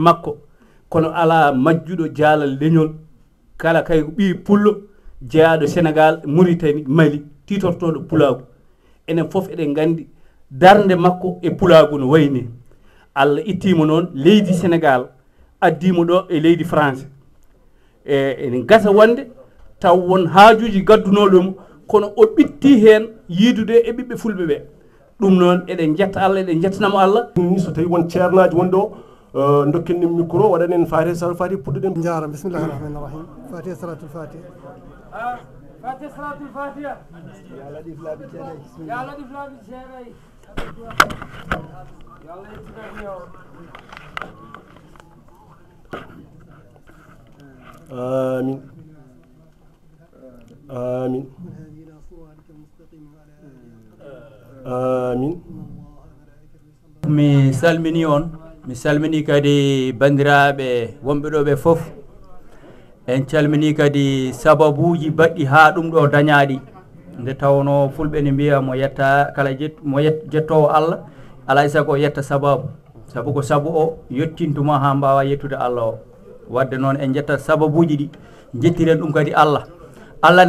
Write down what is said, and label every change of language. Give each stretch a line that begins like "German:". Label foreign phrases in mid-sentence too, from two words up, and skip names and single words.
Fula: makko kono ala majjuɗo jaalal leñol kala kay ɓi pullo jeeyaɗo Sénégal Mauritanie Mali titortoɗo pulagu enen foof eɗen gandi darde makko e pulagu no wayni Allah ittimo noon leydi Sénégal addimo ɗo e leydi France enen gasa wonde taw won haajuji gaddunoɗomo kono o ɓitti hen yiidude e ɓiɓɓe fulɓe ɓe ɗum noon eɗen jetta Allah eɗen jettanamo Allah ni so tawi won ceernaji wonɗo dokken ɗum micro waɗanen Fatiha
Arabic: صلاة الفاتحة
Fula: puɗɗoɗen
Arabic: jara بسم الله الرحمن الرحيم الفاتحة صلاة الفاتحة الفاتحة صلاة الفاتحة يا لطيف
Fula: laabi ceeɗay bismillah
Arabic: يا لطيف
Fula: laabi ceeɗay
Arabic: يا الله
Fula: yettinani o
Arabic: آمين آمين آمين
Fula: mi salmini on mi salmini kadi bandiraɓe wonɓe ɗo ɓe foof en calmini kadi sababuji baɗɗi ha ɗum ɗo dañaɗi nde tawno fulɓe ne mbiya mo yetta kala mo jettowo Allah alay sago yetta sababu sabu ko sabu o yettintuma ha mbawa yettude Allah o wadde noon en jetta sababuji ɗi jettiren ɗum kadi Allah ne